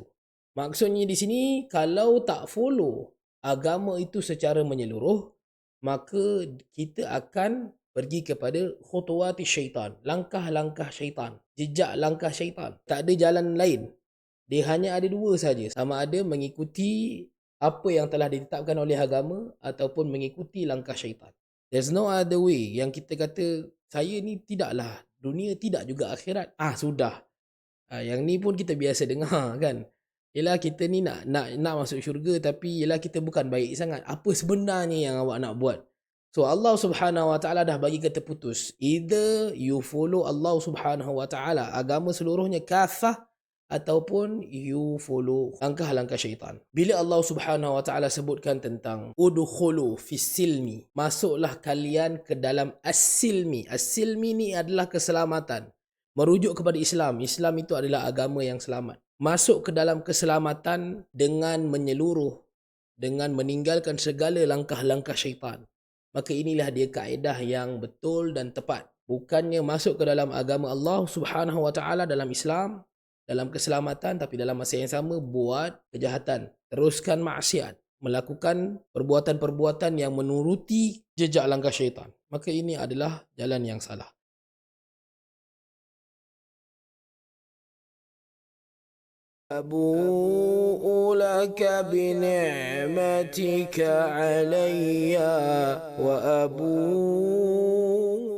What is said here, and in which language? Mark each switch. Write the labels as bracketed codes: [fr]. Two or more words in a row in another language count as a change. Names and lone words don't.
[ms] Maksudnya di sini kalau tak follow agama itu secara menyeluruh, maka kita akan pergi kepada [ar] خطوات شيطان, [ms] langkah-langkah syaitan, jejak langkah syaitan. Tak ada jalan lain. Dia hanya ada dua saja, sama ada mengikuti apa yang telah ditetapkan oleh agama ataupun mengikuti langkah syaitan. [en] There's no other way. [ms] Yang kita kata saya ni tidaklah dunia, tidak juga akhirat. Sudah. Yang ni pun kita biasa dengar kan. Yelah kita ni nak masuk syurga tapi yelah kita bukan baik sangat. Apa sebenarnya yang awak nak buat? So Allah [ar] سبحانه وتعالى [ms] dah bagi kata putus. [en] Either you follow [ar] الله سبحانه وتعالى [ms] agama seluruhnya kafah ataupun [en] you follow [ms] langkah-langkah syaitan. Bila [ar] الله سبحانه وتعالى [ms] sebutkan tentang [ar] ادخلوا في السلم, [ms] masuklah kalian ke dalam as-silmi. As-silmi ni adalah keselamatan. Merujuk kepada Islam. Islam itu adalah agama yang selamat. Masuk ke dalam keselamatan dengan menyeluruh, dengan meninggalkan segala langkah-langkah syaitan. Maka inilah dia kaedah yang betul dan tepat. Bukannya masuk ke dalam agama [ar] الله سبحانه وتعالى [ms] dalam Islam, dalam keselamatan, tapi dalam masa yang sama buat kejahatan, teruskan maksiat, melakukan perbuatan-perbuatan yang menuruti jejak langkah syaitan. Maka ini adalah jalan yang salah. [ar] أبوء لك بنعمتك علي وأبوء